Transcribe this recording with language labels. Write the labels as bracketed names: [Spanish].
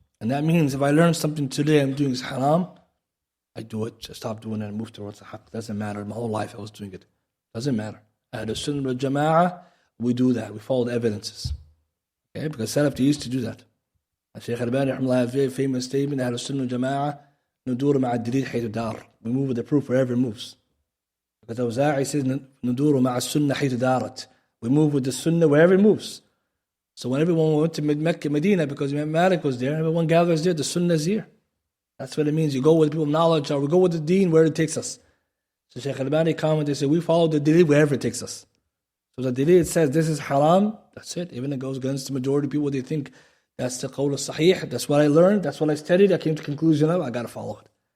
[English] And that means if I learn something today I'm doing is haram, I do it, just stop doing it and move towards the haqq. Doesn't matter. My whole life I was doing it. Doesn't matter. Ahl Sunnah wal Jama'ah, we do that. We follow the evidences. Okay? Because Salaf, they used to do that. And Shaykh Albani has a very famous statement, Ahl Sunnah wal Jama'ah, [Arabic] ندور مع الدليل حيث دار. [English] We move with the proof wherever it moves. Because Awza'i says, [Arabic] ندور مع السنة حيث دارت. [English] We move with the Sunnah wherever it moves. So when everyone went to Mecca, Medina, because Imam Malik was there, everyone gathers there, the Sunnah is here. That's what it means. You go with people of knowledge, or we go with the deen where it takes us. So Shaykh Albani commented, said, we follow the dalil wherever it takes us. So the dalil says this is haram, that's it. Even if it goes against the majority of people, they think that's the qawl sahih, that's what I learned, that's what I studied, I came to the conclusion of, I got to follow it.